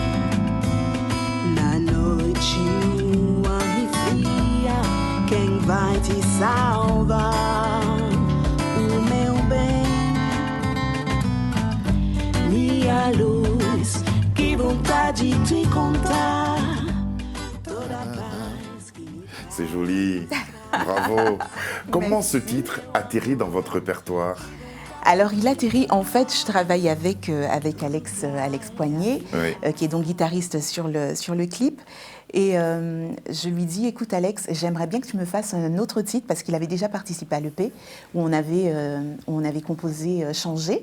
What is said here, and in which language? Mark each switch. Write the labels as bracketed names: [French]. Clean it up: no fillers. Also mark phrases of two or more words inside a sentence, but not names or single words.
[Portuguese] Na noite nua e fria, quem vai te salvar? O meu bem, minha luz, que vontade de contar toda a paz que me traz. [French] C'est joli, bravo. Comment ce titre atterrit dans votre répertoire? Alors, il atterrit, en fait, je travaille avec Alex Poignet, Oui. qui est donc guitariste sur le clip. Et je lui dis, écoute Alex, j'aimerais bien que tu me fasses un autre titre, parce qu'il avait déjà participé à l'EP, où on avait composé Changer.